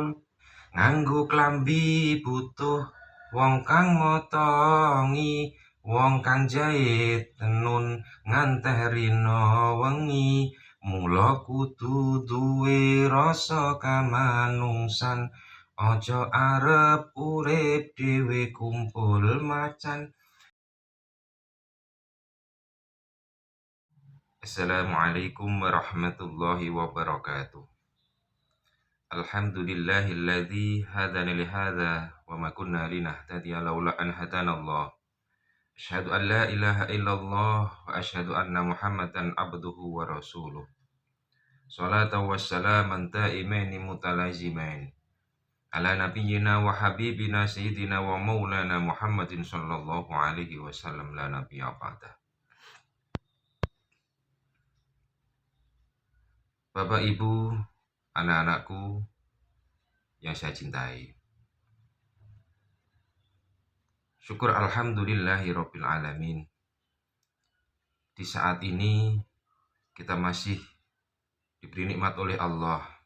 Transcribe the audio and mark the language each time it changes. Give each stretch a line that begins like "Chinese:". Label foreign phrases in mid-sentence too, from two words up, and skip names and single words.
Javanese: Nganggo klambi butuh wong kang motongi, wong kang jahit tenun nganteh rina wengi. Mula kudu duwe rasa kamanungsan, aja arep urip dhewe kumpul macan.
Arabic: السلام عليكم ورحمة الله وبركاته. الحمد لله الذي هدانا لهذا وما كنا لنهتدي لولا أن هدانا الله. أشهد أن لا إله إلا الله وأشهد أن محمدا عبده ورسوله. صلاة وسلاما تامين متلازمين على نبينا وحبيبنا سيدنا ومولانا محمد صلى الله عليه وسلم لا نبي بعده.
Indonesian: Bapak Ibu, anak-anakku yang saya cintai, syukur
Arabic: الحمد لله رب العالمين.
Indonesian: Di saat ini kita masih diberi nikmat oleh Allah.